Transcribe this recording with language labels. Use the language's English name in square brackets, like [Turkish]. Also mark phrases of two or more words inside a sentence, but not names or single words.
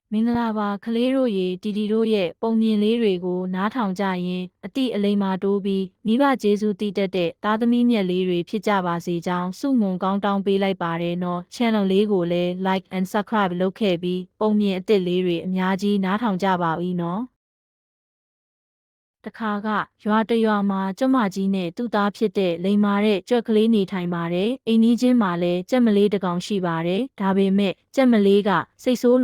[Burmese] မင်္ဂလာပါကလေးတို့ရေတီတို့ရဲ့ပုံမြင်လေးတွေကိုနားထောင်ကြရင်အတိအလိမ္မာတိုးပြီးမိဘကျေးဇူးတည်တတ်တဲ့သားသမီးမြတ်လေးတွေဖြစ်ကြပါစေကြောင်းဆုမွန်ကောင်းတောင်းပေးလိုက်ပါတယ်နော် channel လေးကိုလည်း [English] like and subscribe [Burmese] လုပ်ခဲ့ပြီးပုံမြင်အသစ်လေးတွေအများကြီးနားထောင်ကြပါဦးနော် တခါကရွာတရွာမှာကျမကြီးနဲ့သူ့သားဖြစ်တဲ့လိမ္မာတဲ့ကြွက်ကလေးနေထိုင်ပါတယ်။အိမ်နီးချင်းမှာလည်းကြက်မလေးတစ်ကောင်ရှိပါတယ်။ဒါပေမဲ့ကြက်မလေးကစိတ်ဆိုးလွ